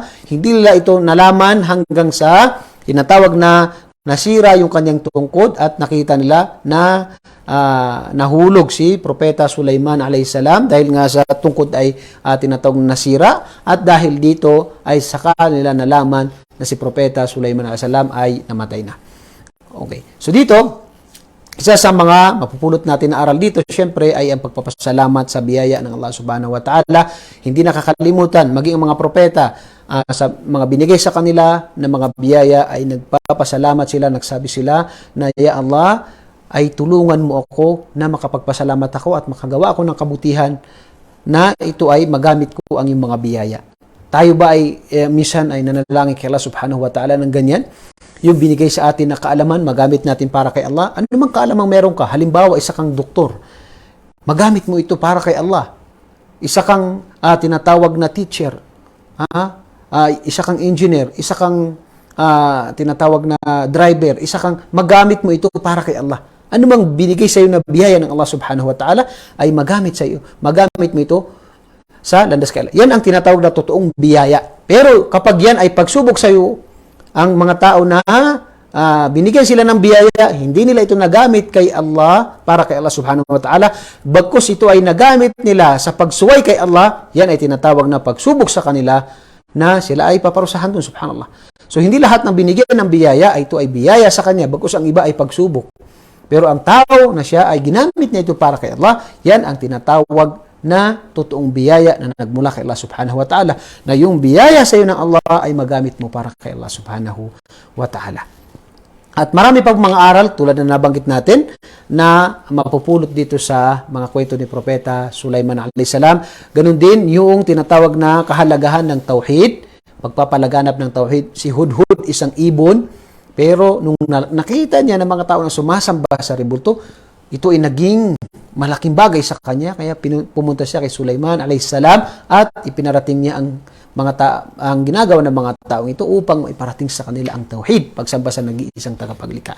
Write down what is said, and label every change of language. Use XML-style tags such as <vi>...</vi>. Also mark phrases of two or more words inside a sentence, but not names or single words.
<tl>Hindi nila ito nalaman hanggang sa tinatawag na nasira yung kanyang tungkod at nakita nila na nahulog si Propeta Sulaiman</tl> <ar>عليه السلام</ar> <tl>dahil nga sa tungkod ay tinatawag na nasira at dahil dito ay saka nila nalaman na si Propeta Sulaiman</tl> <ar>عليه السلام</ar> <tl>ay namatay na. Okay. So dito, isa sa mga mapupulot natin na aral dito, syempre, ay ang pagpapasalamat sa biyaya ng Allah</tl> <ar>سبحانه وتعالى.</ar> <tl>Hindi nakakalimutan, maging ang mga propeta, sa mga binigay sa kanila na mga biyaya ay nagpapasalamat sila, nagsabi sila na,</tl> <ar>يا الله,</ar> <tl>ay tulungan mo ako na makapagpasalamat ako at makagawa ako ng kabutihan na ito ay magamit ko ang iyong mga biyaya. Tayo ba ay minsan ay nanalangin kay Allah</tl> <ar>سبحانه وتعالى</ar> <tl>ng ganyan? Yung binigay sa atin na kaalaman, magamit natin para kay Allah. Ano namang kaalamang meron ka? Halimbawa, isa kang doktor. Magamit mo ito para kay Allah. Isa kang tinatawag na teacher. Isa kang engineer. Isa kang tinatawag na driver. Isa kang magamit mo ito para kay Allah. Ano mang binigay sa iyo na biyaya ng Allah</tl> <ar>سبحانه وتعالى</ar> <tl>ay magamit sa iyo. Magamit mo ito sa landas kay Allah. Yan ang tinatawag na totoong biyaya. Pero kapag yan ay pagsubok sa iyo, ang mga tao na binigyan sila ng biyaya, hindi nila ito nagamit kay Allah, para kay Allah</tl> <ar>سبحانه وتعالى,</ar> <tl>bagkus ito ay nagamit nila sa pagsuway kay Allah, yan ay tinatawag na pagsubok sa kanila na sila ay paparusahan dun, subhanallah. So hindi lahat ng binigyan ng biyaya ay ito ay biyaya sa kanya, bagkus ang iba ay pagsubok. Pero ang tao na siya ay ginamit niya ito para kay Allah, yan ang tinatawag na totoong biyaya na nagmula kay Allah</tl> <ar>سبحانه وتعالى,</ar> <tl>na yung biyaya sa iyo ng Allah ay magamit mo para kay Allah</tl> <ar>سبحانه وتعالى.</ar> <tl>At marami pang mga aral tulad na nabanggit natin na mapupulot dito sa mga kwento ni Propeta Sulaiman</tl> <ar>عليه السلام.</ar> <tl>Ganun din yung tinatawag na kahalagahan ng tauhid, pagpapalaganap ng tauhid. Si Hudhud isang ibon, pero nung nakita niya ng mga tao na sumasamba sa rebulto, ito ay naging malaking bagay sa kanya, kaya pumunta siya kay Sulaiman</tl> <ar>عليه السلام</ar> <tl>at ipinarating niya ang ginagawa ng mga taong ito upang maiparating sa kanila ang tauhid, pagsamba sa nag-iisang tagapaglikha.</tl>